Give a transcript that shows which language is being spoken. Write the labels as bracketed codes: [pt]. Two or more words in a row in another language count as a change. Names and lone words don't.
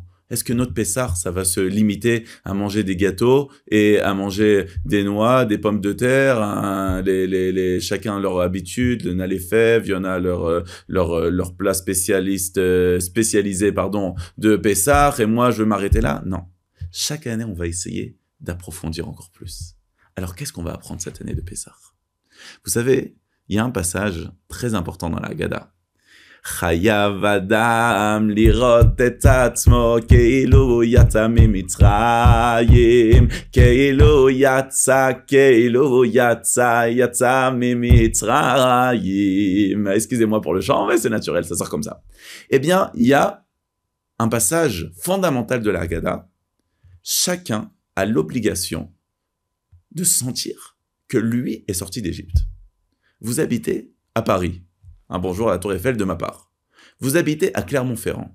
[fr] Est-ce que notre Pessah, ça va se limiter à manger des gâteaux et à manger des noix, des pommes de terre, hein, chacun leur habitude, il y en a les fèves, il y en a leur plat spécialisé de Pessah, et moi je vais m'arrêter là? Non. Chaque année, on va essayer d'approfondir encore plus. Alors qu'est-ce qu'on va apprendre cette année de Pessah? Vous savez, il y a un passage très important dans la Haggadah. [he] חייב אדם לראות את עצמו כאילו יצא ממצרים, כאילו יצא ממצרים. [fr] Excusez-moi pour le chant, mais c'est naturel, ça sort comme ça. Eh bien, il y a un passage fondamental de la Haggadah. Chacun a l'obligation de sentir que lui est sorti d'Égypte. Vous habitez à Paris. Un bonjour à la Tour Eiffel de ma part. Vous habitez à Clermont-Ferrand.